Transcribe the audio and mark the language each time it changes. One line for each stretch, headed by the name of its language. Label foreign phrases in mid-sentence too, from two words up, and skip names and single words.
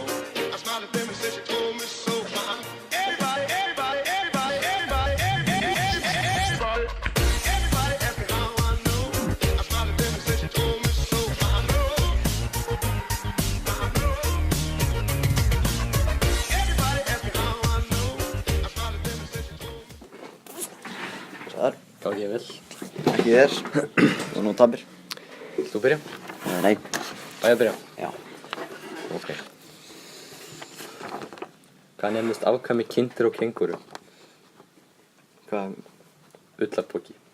English: I smiled at them and said she told me so. Everybody asked me how I know. I smiled at them and said she told me so. I know. Everybody asked me how I know. I smiled at them and said she told me.
Icelandic: Sæðar, Gangi ég vel. ekki þér. Og nú tapir. Vilt þú byrja? Nei. Á ég að byrja? Já. Ok. Hvað nefnist afkvæmi kindur og kengúru? Hvað? Ullarpoki.